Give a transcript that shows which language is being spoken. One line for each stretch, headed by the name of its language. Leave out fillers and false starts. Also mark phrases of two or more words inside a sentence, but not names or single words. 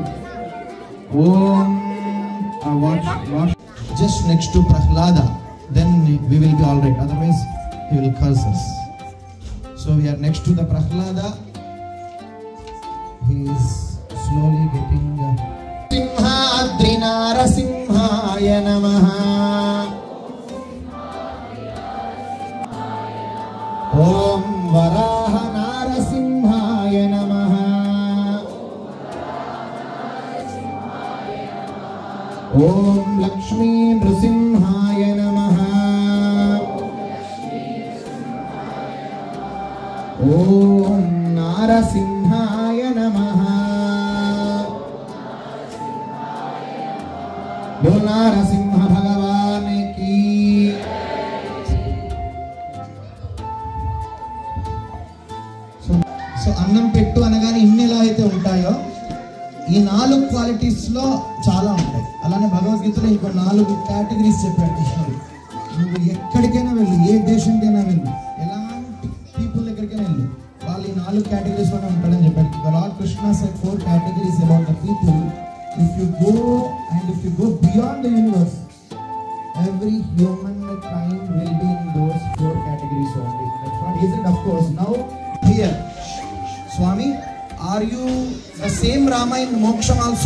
English: Om. Wash. Just next to Prahlada. Then we will be alright. Otherwise, he will curse us. So we are next to the Prahlada. He is slowly getting.
Sanskrit: सिंहाद्रि नरसिंहाय नमः. ॐ वराह नरसिंहाय नमः. ॐ लक्ष्मी नृसिंहाय नमः. ॐ नरसिंहाय नमः.
Hindi: बोल नरसिंह भगवान की.
Telugu: So అన్నం పెట్టు అనగానే ఇన్ని ఎలా అయితే ఉంటాయో ఈ 4 క్వాలిటీస్ లో చాలా ఉంటాయి. అలానే భగవద్గీతలో ఇంకో 4 కేటగిరీస్ చెప్పాడు కృష్ణుడు. నువ్వు ఎక్కడికైనా వెళ్ళు, ఏ దేశంకైనా వెళ్ళు, ఎలాంటి పీపుల్ దగ్గరికైనా వెళ్ళు, వాళ్ళు ఈ 4 కేటగిరీస్ లోనే ఉంటాడని చెప్పాడు.
English: The Lord Krishna said 4 categories about the people. If you go beyond the universe, every humankind will be in those 4 categories only. That's what he said. Of course, now here, Swami, are you the same Rama in Moksham also?